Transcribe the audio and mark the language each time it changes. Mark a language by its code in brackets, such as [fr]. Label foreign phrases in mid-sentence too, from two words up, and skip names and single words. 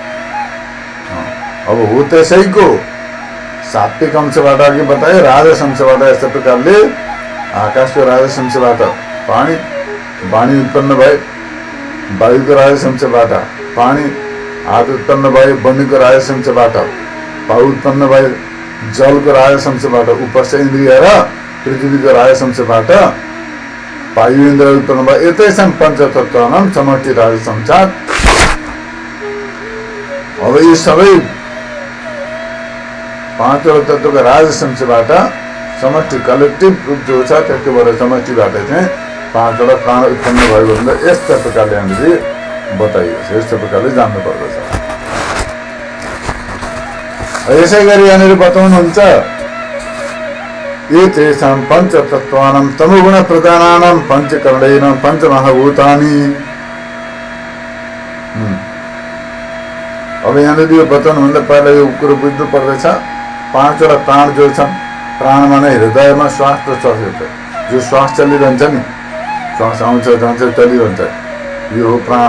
[ne] अब हो त्यसैको सात्विक अंशबाट अघि बताए, राजस अंशबाट यस्तो प्रकारले आकाशको राजस अंशबाट पानी, वाणी उत्पन्न भए वायुको राजसंशबाट, पानी हात उत्पन्न भए वन्यको राजसंशबाट, पाउ उत्पन्न भए जलको राजसंशबाट, उपस्थ इन्द्रिय र पृथ्वीको राजसंशबाट वायु इन्द्र उत्पन्न भए। [sa] एतेषां पञ्चतत्त्वानां समष्टि राजसंसार। [ne] अब यी सबै पाँचवटा तत्त्वको राजसंशबाट समष्टि कलेक्टिभ रूप जो छ त्यसकोबाट समष्टिबाट चाहिँ पाँचवटा प्राण उत्पन्न भएको हुन्छ। यस्ता प्रकारले हामीले बताइएको छ, यस्तो प्रकारले जान्नु पर्दछ। यसै गरी यहाँनिर बताउनुहुन्छ [sa] एतेषां पञ्चतत्त्वानां तमोगुण प्रधानानां पञ्चकरणेन पञ्चमहाभूतानि। [ne] अब यहाँनिर यो बताउनुभन्दा पहिला यो कुरो बुझ्नु पर्दछ। पाँचवटा प्राण जो छन्, प्राण माने हृदयमा श्वास प्रश्वास हुन्छ, जो श्वास चलिरहन्छ नि, श्वास आउँछ जान्छ चलिरहन्छ, यो हो प्राण।